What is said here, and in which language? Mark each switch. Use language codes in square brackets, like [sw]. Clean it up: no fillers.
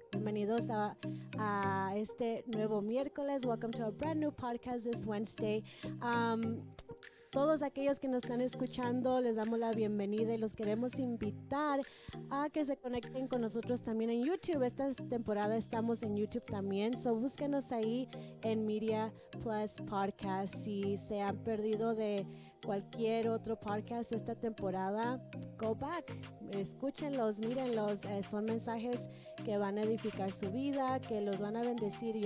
[es] Bienvenidos a este nuevo miércoles. [en] Welcome to a brand new podcast this Wednesday. [es] Todos aquellos que nos están escuchando, les damos la bienvenida y los queremos invitar a que se conecten con nosotros también en YouTube. Esta temporada estamos en YouTube también, so búsquenos ahí en Media Plus Podcast. Si se han perdido de cualquier otro podcast esta temporada, [en] go back, [es] escúchenlos, mírenlos, son mensajes que van a edificar su vida, que los van a bendecir.